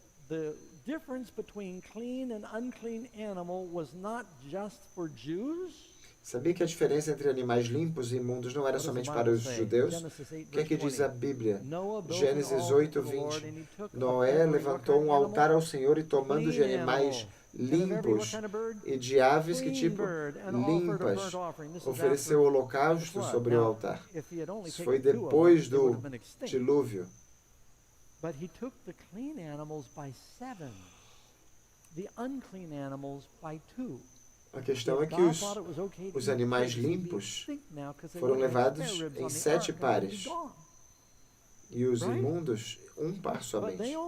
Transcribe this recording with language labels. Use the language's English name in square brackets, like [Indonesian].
[English] The difference between clean and unclean animal was not just for Jews. [Portuguese] Sabia que a diferença entre animais limpos e imundos não era somente para os judeus? O que é que diz a Bíblia? Gênesis 8:20. Noé levantou um altar ao Senhor e tomando de animais limpos e de aves que tipo limpas, ofereceu holocausto sobre o altar. Isso foi depois do dilúvio. [English] But he took the clean animals by 7, the unclean animals by 2. [Portuguese] A questão é que os animais limpos foram levados em 7 pares e os imundos, um par somente.